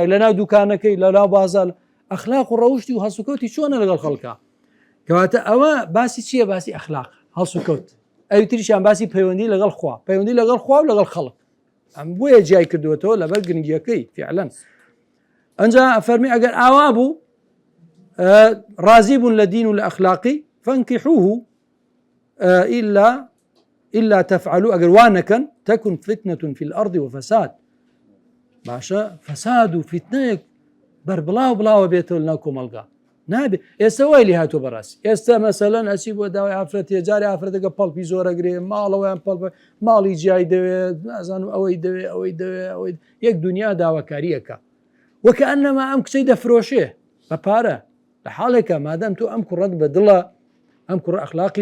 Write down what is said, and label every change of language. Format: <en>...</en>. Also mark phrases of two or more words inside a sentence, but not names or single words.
<ckb>لە ناو دوکانەکەی لە ناو بازار ئەخلاق و ڕەوشتی و هەڵس و کەوتی چۆنە لەگەڵ خەڵکە کەواتە ئەوە باسی چییە باسی ئەخلاق هەڵس و کەوت ئەوی تریشیان باسی پەیوەندی لەگەڵ خوا پەیوەندی لەگەڵ خوا و لەگەڵ خەڵک ئەم بۆیە جیای کردوێتەوە لەبەر گرنگیەکەی فعلا ئەنجا فەرمی ئەگەر ئاوا بوو ڕازی بوون لە دین و لە ئەخلاقی فانكحوه</ckb> <ar>إلا تفعلوا</ar> <ckb>ئەگەر وانەکەن</ckb> <ar>تكن فتنة في الأرض وفساد</ar> <ckb>باشە فساد و فتنەیەک بەڵاو بێتەوە لەناو کۆمەلگا نابێ ئێستا وای لێ هاتووە بەڕاستی ئێستا مەسەلەن ئەچی بۆ داوای ئافرەتێ جارێ ئافرەتەکە پەڵپی زۆرەگرێ ماڵەوەیان پەڵ ماڵی جیای دەوێت نازانم ئەوەی یەک دنیا داواکاریەکە وەکە ئەنەما ئەم کچەی دەفرۆشێ بە پارە لە حاڵێکە مادەم تۆ ئەم کوڕەت بە دڵە ئەم کوڕ ئەخلاقی</ckb>